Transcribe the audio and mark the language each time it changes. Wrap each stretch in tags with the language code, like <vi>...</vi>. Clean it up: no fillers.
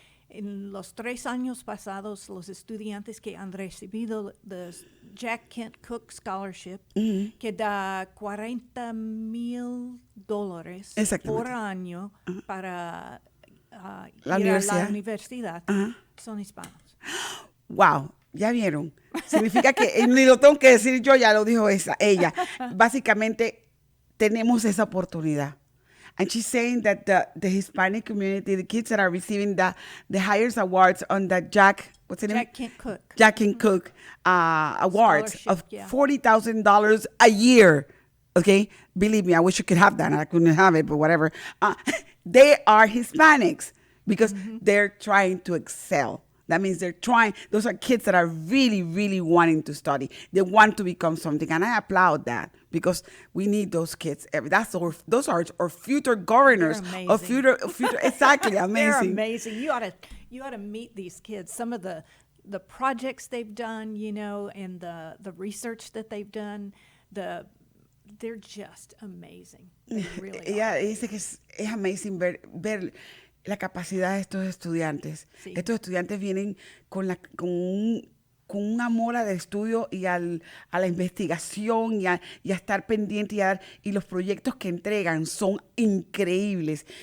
<es>En los 3 años pasados, los estudiantes que han recibido el Jack Kent Cook Scholarship, que da $40,000 por año para ir a la universidad, son hispanos. Wow, ya vieron. Significa que ni lo tengo que decir yo, ya lo dijo ella. Básicamente, tenemos esa oportunidad.</es> <en>And she's saying that the Hispanic community, the kids that are receiving the highest awards on the Jack Kent Cook awards of $40,000 a year. Okay, believe me, I wish you could have that. I couldn't have it, but whatever. They are Hispanics because they're trying to excel. That means they're trying. Those are kids that are really, really wanting to study. They want to become something, and I applaud that because we need those kids. Those are our future governors, or future exactly amazing. They're amazing. You ought to meet these kids. Some of the projects they've done, and the research that they've done. They're just amazing. They really</en> <es>Ella dice que es amazing ver la capacidad de estos estudiantes. Sí. Estos estudiantes vienen con un amor al estudio y a la investigación y a estar pendiente y los proyectos que entregan son increíbles.</es>